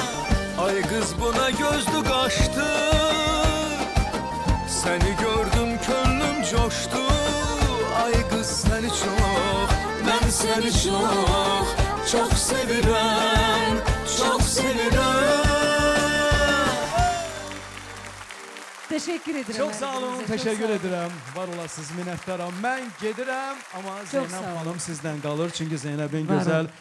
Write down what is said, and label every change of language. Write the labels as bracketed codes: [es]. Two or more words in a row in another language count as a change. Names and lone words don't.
[az] Ay qız buna gözlü qaşdı, səni gördüm könlüm coşdu. Ay qız səni çox, mən səni çox, çox sevirəm, çox sevirəm. [tr] Teşekkür ederim. [az] Çox sağ olun, [tr] her birinize, çok [az] təşəkkür sağ olun. edirəm. Var olasınız, minnətdaram. Mən gedirəm, amma Zeynəb sağ olun. xanım sizdən qalır. Çünki Zeynəbin Var gözəl olun.